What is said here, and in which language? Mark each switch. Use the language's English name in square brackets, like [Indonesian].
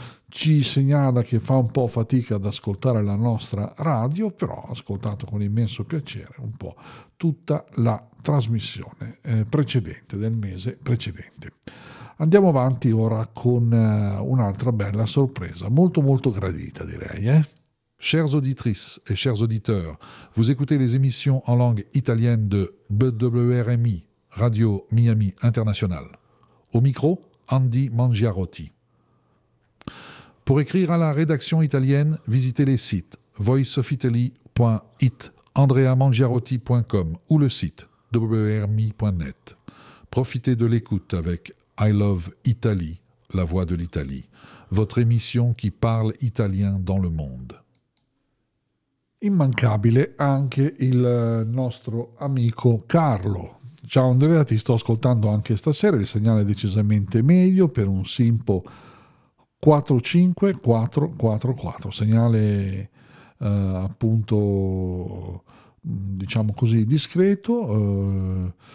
[Italian] Ci segnala che fa un po' fatica ad ascoltare la nostra radio, però ha ascoltato con immenso piacere un po' tutta la trasmissione precedente, del mese precedente. Andiamo avanti ora con un'altra bella sorpresa, molto molto gradita direi. [French] Chers auditrices et chers auditeurs, vous écoutez les émissions en langue italienne de WRMI, Radio Miami International. Au micro, Andy Mangiarotti. Pour écrire à la rédaction italienne, visitez les sites voiceofitaly.it, andreamangiarotti.com ou le site wrmi.net. Profitez de l'écoute avec I Love Italy, la voix de l'Italie, votre émission qui parle italien dans le monde. [Italian] Immancabile anche il nostro amico Carlo. Ciao Andrea, ti sto ascoltando anche stasera, il segnale è decisamente meglio per un simpo 45444, segnale appunto, diciamo così, discreto,